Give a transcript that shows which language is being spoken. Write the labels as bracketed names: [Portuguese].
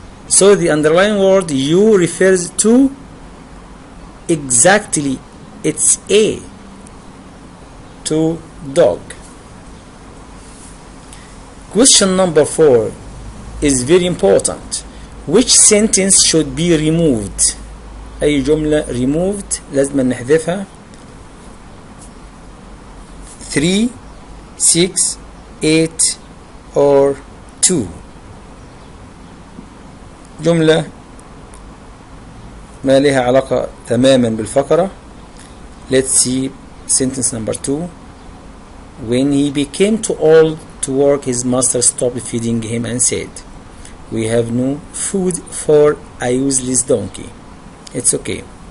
[English] So the underlying word you refers to, exactly, it's A, to dog. Question number 4 is very important. Which sentence should be removed? [Arabic] أي جملة removed لازم نحذفها. [English] 3, 6, 8 or 2. [Arabic] جملة ما لها علاقة تماما بالفقرة. [English] Let's see sentence number 2. When he became too old to work, his master stopped feeding him and said, we have no food for a useless donkey. It's okay.